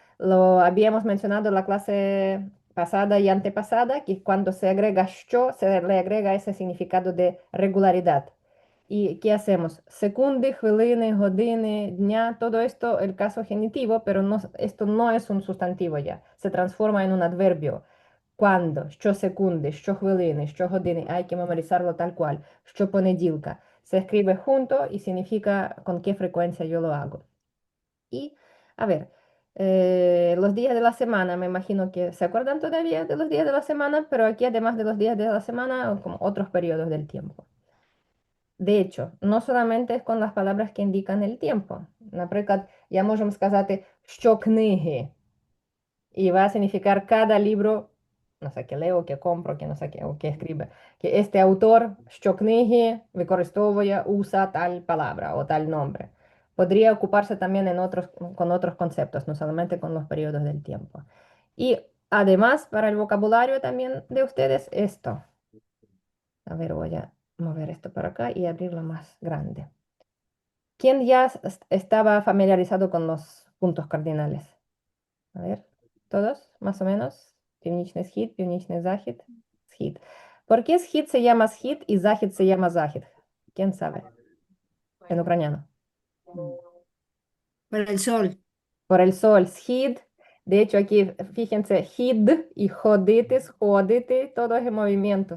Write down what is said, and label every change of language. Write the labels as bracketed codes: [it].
[es] Lo habíamos mencionado en la clase pasada y antepasada, que cuando se agrega що, se le agrega ese significado de regularidad. ¿Y qué hacemos? [uk] Секунди, хвилини, години, дня, [es] todo esto, el caso genitivo, pero no, esto no es un sustantivo ya, se transforma en un adverbio. Cuando, [uk] що секунди, що хвилини, що години, [es] hay que memorizarlo tal cual, [uk] що понеділка. [es] Se escribe junto y significa con qué frecuencia yo lo hago. Y, a ver, los días de la semana, me imagino que se acuerdan todavía de los días de la semana, pero aquí además de los días de la semana, como otros periodos del tiempo. De hecho, no solamente es con las palabras que indican el tiempo. [uk] Наприклад, я можу сказати, що книги, [es] y va a significar cada libro, no sé, que leo, que compro, que no sé qué, o que escribe, que este autor, [uk] що книги, використовує, [es] usa tal palabra o tal nombre. Podría ocuparse también con otros conceptos, no solamente con los periodos del tiempo. Y además, para el vocabulario también de ustedes, esto. A ver, voy a mover esto para acá y abrirlo más grande. ¿Quién ya estaba familiarizado con los puntos cardinales? A ver, ¿todos? Más o menos. [uk] Північний схід, північний захід, схід. [es] ¿Por qué схід se llama схід y захід se llama захід? ¿Quién sabe? En ucraniano. Por el sol. Por el sol, схід. De hecho, aquí fíjense, хід y ходити, сходити, todo es en movimiento.